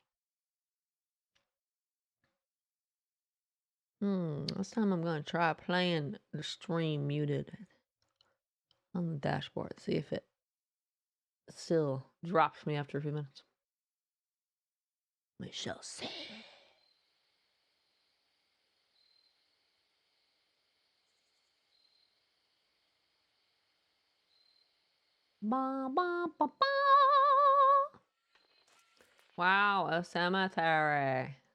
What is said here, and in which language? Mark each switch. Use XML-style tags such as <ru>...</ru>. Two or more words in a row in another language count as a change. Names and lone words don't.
<en>This time I'm going to try playing the stream muted on the dashboard. See if it still drops me after a few minutes. We shall see. Ba, ba, ba, ba. Wow, a cemetery.</en>